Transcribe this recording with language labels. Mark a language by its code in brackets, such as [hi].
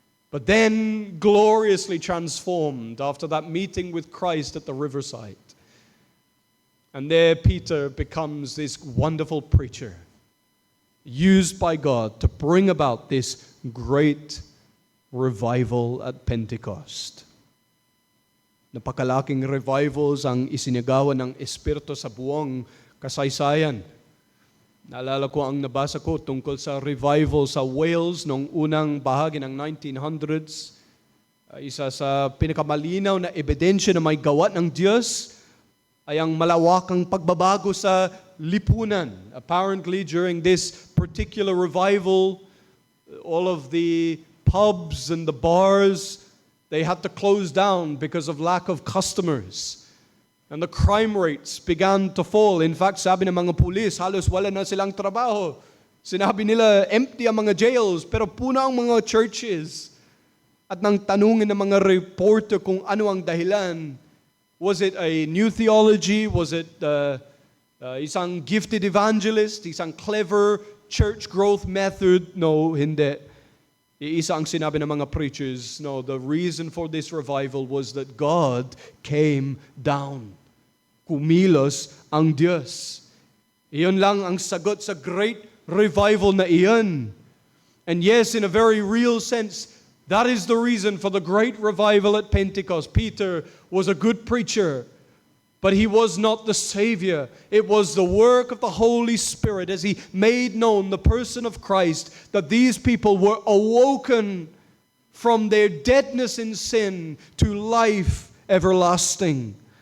[en] But then gloriously transformed after that meeting with Christ at the riverside. And there Peter becomes this wonderful preacher, used by God to bring about this great revival at Pentecost. [tl] Napakalaking revivals ang isinagawa ng Espiritu sa buong kasaysayan. Naalala ko ang nabasa ko tungkol sa revival sa Wales noong unang bahagi ng 1900s. Isa sa pinakamalinaw na ebidensya na may gawa ng Diyos ay ang malawakang pagbabago sa lipunan. [en] Apparently, during this particular revival, all of the pubs and the bars, they had to close down because of lack of customers. And the crime rates began to fall. In fact, [tl] sabi ng mga pulis, halos wala na silang trabaho. Sinabi nila, empty ang mga jails, pero puno ang mga churches. At nang tanungin ng mga reporter kung ano ang dahilan, [en] was it a new theology? Was it isang gifted evangelist? Isang clever church growth method? No, hindi. [tl] Isa ang sinabi ng mga preachers, [en] no, the reason for this revival was that God came down. [tl] Kumilos ang Diyos. Iyon lang ang sagot sa [en] great revival [tl] na iyon. [en] And yes, in a very real sense, that is the reason for the great revival at Pentecost. Peter was a good preacher, but he was not the Savior. It was the work of the Holy Spirit as he made known the person of Christ that these people were awoken from their deadness in sin to life everlasting.